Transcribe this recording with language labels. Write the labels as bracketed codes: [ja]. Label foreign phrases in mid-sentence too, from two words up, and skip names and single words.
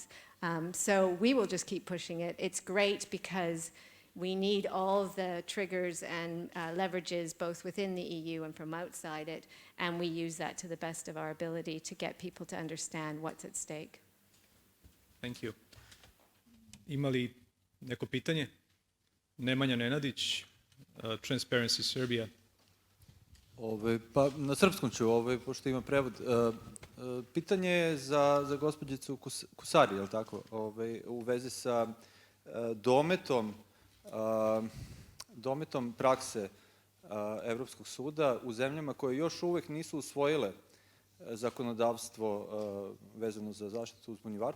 [en] So we will just keep pushing it. It's great because we need all of the triggers and leverages both within the EU and from outside it, and we use that to the best of our ability to get people to understand what's at stake. Thank you. [sr] Ima li neko pitanje? Nemanja Nenadić, Transparency Serbia. Pa na srpskom ću, pošto ima prevod. Pitanje je za gospođicu Kusari, je li tako? U vezi sa dometom prakse Evropskog suda u zemljama koje još uvek nisu usvojile zakonodavstvo vezano za zaštitu uzbunjivača.